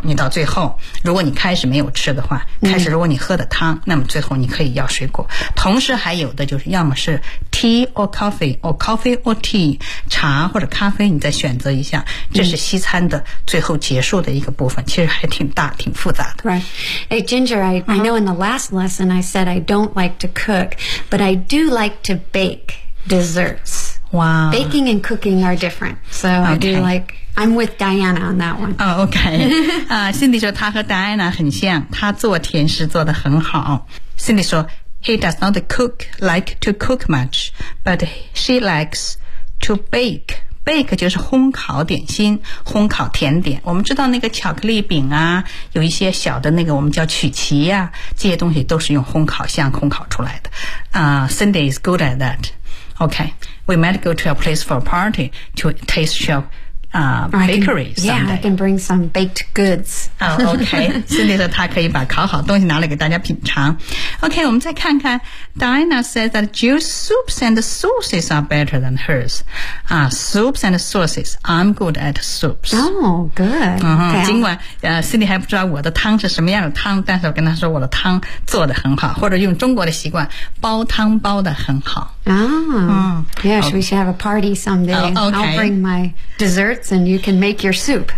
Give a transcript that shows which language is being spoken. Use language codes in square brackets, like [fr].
[zh] 你到最后，如果你开始没有吃的话，开始如果你喝的汤，那么最后你可以要水果。同时还有的就是，要么是 [en] tea or coffee or coffee or tea [zh] 茶或者咖啡，你再选择一下。这是西餐的最后结束的一个部分，其实还挺大、挺复杂的。 [en] Right. Hey, Ginger, I know in the last lesson I said I don't like to cook, but I do like to bake desserts. Wow. Baking and cooking are different, so okay. I do like... I'm with Diana on that one. Oh, okay. [zh] Cindy 说她和 Diana 很像，她做甜食做得很好。 [en] Cindy 说 ，He does not cook like to cook much, but she likes to bake. [zh] Bake 就是烘烤点心，烘烤甜点。我们知道那个巧克力饼啊，有一些小的那个我们叫曲奇啊，这些东西都是用烘烤箱烘烤出来的。 [en] Cindy is good at that. Okay, we might go to a place for a party to taste shop. Bakery someday. Yeah, I can bring some baked goods. Oh, okay. [zh] Cindy 说她可以把烤好东西拿来给大家品尝。 [en] Okay, [zh] 我们再看看 [en] Diana says that Jill's soups and sauces are better than hers. Soups and sauces. I'm good at soups. Oh, good. Okay. [zh] 尽管Cindy 还不知道我的汤是什么样的汤，但是我跟她说我的汤做得很好，或者用中国的习惯，煲汤煲得很好。 [en] Yes, we should have a party someday. Oh, okay. I'll bring my desserts and you can make your soup.